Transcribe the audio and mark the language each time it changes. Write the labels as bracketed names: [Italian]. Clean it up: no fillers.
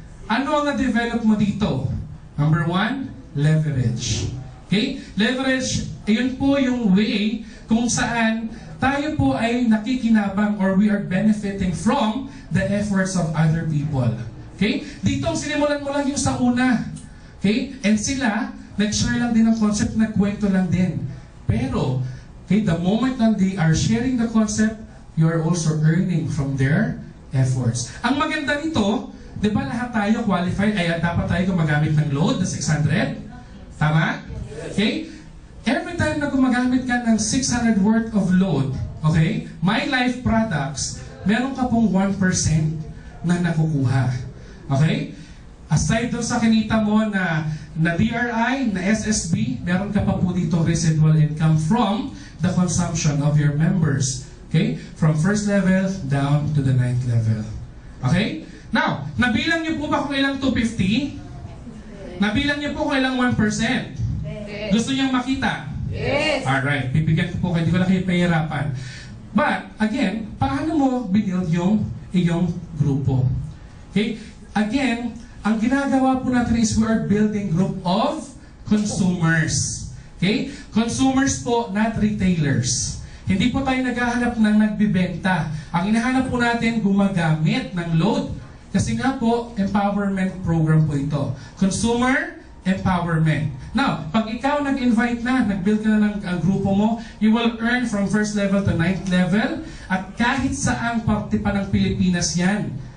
[Filipino] Ano ang na-develop mo dito? [English] Number 1, leverage. Okay? [Filipino] Leverage, ayun po yung way kung saan tayo po ay nakikinabang [English] or we are benefiting from the efforts of other people. [Filipino] Okay? Dito, sinimulan mo lang yung sa una. Okay? And sila, nag-share lang din ng concept, nagkwento lang din. [English] Pero, okay, the moment that they are sharing the concept, you are also earning from their efforts. [Filipino] Ang maganda nito, di ba lahat tayo qualified, ay dapat tayo gumagamit ng load na 600? Tama? Okay? Every time na gumagamit ka ng 600 worth of load, okay, My Life products, meron ka pong 1% na nakukuha. Okay? Aside doon sa kinita mo na DRI, na SSB, meron ka pa po dito [English] residual income from the consumption of your members. [Filipino] Okay? [English] From 1st level down to the 9th level. Okay? Now, [Filipino] nabilang niyo po ba kung ilang [English] 250? [Filipino] Nabilang niyo po kung ilang 1%? Gusto niyang makita? [English] Yes. [Filipino] Alright, bibigyan ko po kayo, hindi ko na kayo pahirapan. But, again, paano mo binuild yung iyong grupo? Okay? [English] Again, [Filipino] ang ginagawa po natin [English] is we are building group of consumers. Okay? Consumers po, not retailers. [Filipino] Hindi po tayo naghahanap ng nagbibenta. Ang hinahanap po natin, gumagamit ng load. Kasi nga po, empowerment program po ito. Consumer empowerment. Now, pag ikaw nag-invite na, nag-build ka na ng grupo mo, [English] you will earn from 1st level to 9th level, [Filipino] at kahit saang parte pa ng Pilipinas yan.